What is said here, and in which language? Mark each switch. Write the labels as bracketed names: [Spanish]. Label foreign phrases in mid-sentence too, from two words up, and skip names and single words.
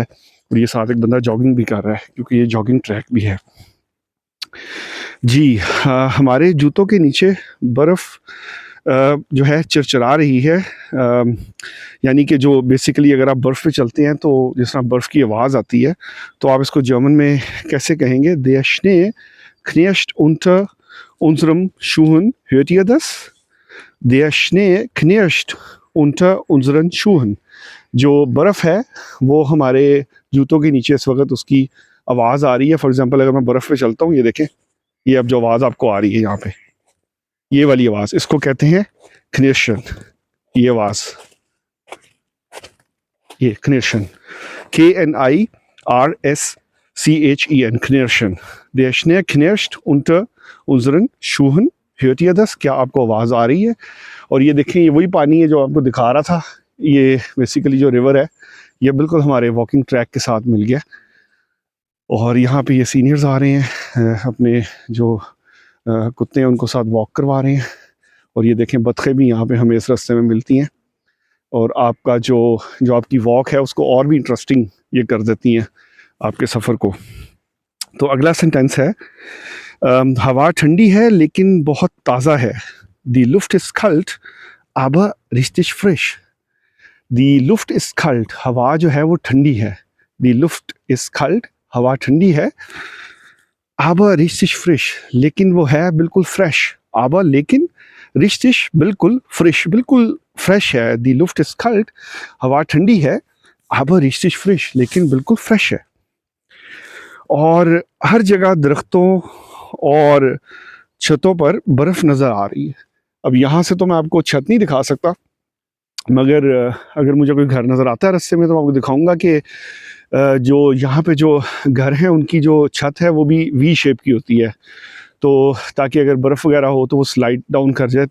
[Hindi] और ये साथ एक बंदा जॉगिंग भी कर रहा है क्योंकि ये [English] jogging track [Hindi] भी है जी। हमारे जूतों के नीचे बर्फ़ जो है चिरचिरा रही है, यानी कि जो बेसिकली अगर आप बर्फ़ पे चलते हैं तो जिस तरह बर्फ़ की आवाज़ आती है, तो आप इसको जर्मन में कैसे कहेंगे? [German] Der Schnee knirscht unter unserem Schuhen. Hört ihr das? Der Schnee knirscht unter unseren Schuhen. [Hindi] जो बर्फ़ है वो हमारे जूतों के नीचे इस वक्त उसकी आवाज़ आ रही है। [English] for example [Hindi] अगर मैं बर्फ़ पे चलता हूँ, ये देखें, ये अब जो आवाज़ आपको आ रही है यहाँ पे, ये वाली आवाज़, इसको कहते हैं knirschen। ये आवाज़, ये knirschen, KNIRSCHEN, knirschen। [German] Der Schnee knirscht unter unseren Schuhen। hört ihr das? [Hindi] क्या आपको आवाज़ आ रही है? और ये देखें, ये वही पानी है जो आपको दिखा रहा था। ये बेसिकली जो रिवर है ये बिल्कुल हमारे [English] walking track [Hindi] के साथ मिल गया। और यहाँ पे ये सीनियर्स आ रहे हैं, अपने जो कुत्ते हैं उनको साथ वॉक करवा रहे हैं। और ये देखें बतखें भी यहाँ पे हमें इस रास्ते में मिलती हैं और आपका जो आपकी वॉक है उसको और भी इंटरेस्टिंग ये कर देती हैं आपके सफ़र को। तो अगला सेंटेंस है, हवा ठंडी है लेकिन बहुत ताज़ा है। [German] Die Luft ist kalt aber richtig frisch। Die Luft ist kalt, [Hindi] हवा जो है वो ठंडी है। [German] Die Luft ist kalt, [Hindi] हवा ठंडी है। [German] aber richtig frisch, [Hindi] लेकिन वो है बिल्कुल फ्रेश। aber लेकिन, richtig बिल्कुल, फ्रेश बिल्कुल फ्रेश है। [German] Die Luft ist kalt, [Hindi] हवा ठंडी है। [German] aber richtig frisch, [Hindi] लेकिन बिल्कुल फ्रेश है। और हर जगह दरख्तों और छतों पर बर्फ़ नज़र आ रही है। अब यहाँ से तो मैं आपको छत नहीं दिखा सकता, मगर अगर मुझे कोई घर नज़र आता है रास्ते में तो मैं आपको दिखाऊंगा कि जो यहाँ पे जो घर हैं उनकी जो छत है वो भी [English] V shape [Hindi] की होती है, तो ताकि अगर बर्फ़ वगैरह हो तो वो [English] slide down [Hindi] कर जाए।